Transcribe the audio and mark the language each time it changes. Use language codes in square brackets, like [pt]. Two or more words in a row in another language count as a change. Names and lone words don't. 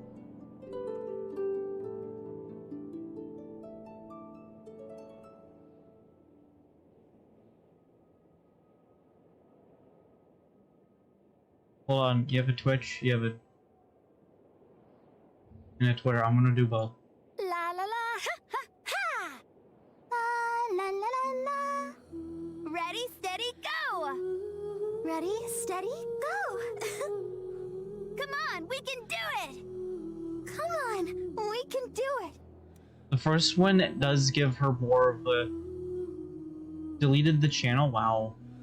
[en] Hold on, you have a Twitch, you have a... and a Twitter. I'm gonna do both. La la la ha ha ha. La la la la la. Ready, steady, go. Ready, steady, go. Come on, we can do it. Come on, we can do it. The first one does give her more of a... deleted the channel? Wow.